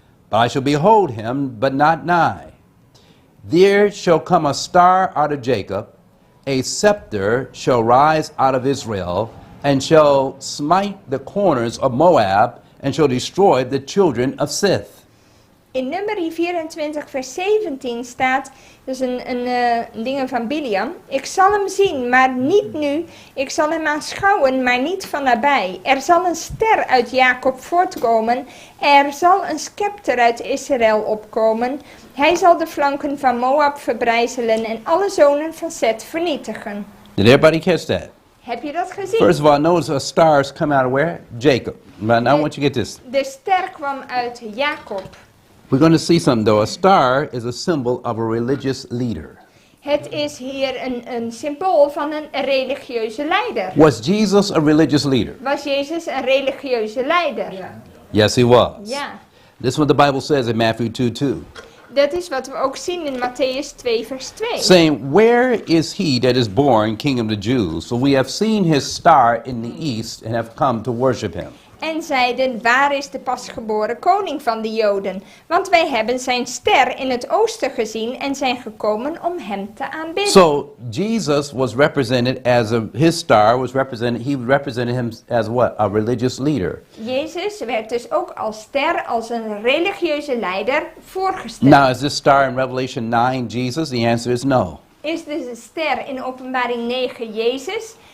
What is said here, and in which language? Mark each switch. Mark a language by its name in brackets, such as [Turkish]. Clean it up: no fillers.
[English] But I shall behold him, but not nigh. There shall come a star out of Jacob, a scepter shall rise out of Israel, and shall smite the corners of Moab, and shall destroy the children of Sith. [Dutch] In Numeri 24 vers 17 staat, dus een dingen van Biliam. Ik zal hem zien, maar niet nu. Ik zal hem aanschouwen, maar niet van nabij. Er zal een ster uit Jacob voortkomen. Er zal een scepter uit Israël opkomen. Hij zal de flanken van Moab verbrijzelen en alle zonen van Seth vernietigen. [English] Did everybody catch that? [Dutch] Heb je dat gezien? [English] First of all, notice a stars come out of where? Jacob. But now I want you to get this. [Dutch] De ster kwam uit Jacob. [English] We're going to see something though. A star is a symbol of a religious leader. [Dutch] Het is hier een symbool van een religieuze leider. [English] Was Jesus a religious leader? [Dutch] Was Jezus een religieuze leider? Ja. [English] Yes, he was. [Dutch] Ja. [English] This is what the Bible says in Matthew 2:2. [Dutch] Dat is wat we ook zien in Matthäus 2 vers 2. [English] Saying, where is he that is born king of the Jews? So we have seen his star in the east and have come to worship him. [Dutch] En zeiden, waar is de pasgeboren koning van de Joden? Want wij hebben zijn ster in het oosten gezien en zijn gekomen om hem te aanbidden. [English] So Jesus was represented as his star was represented. He represented him as what? A religious leader. Jezus werd dus ook als ster, als een religieuze leider voorgesteld. Now, is this star in Revelation 9 Jesus? The answer is no. [Dutch] Is dus een ster in Openbaring 9 Jezus?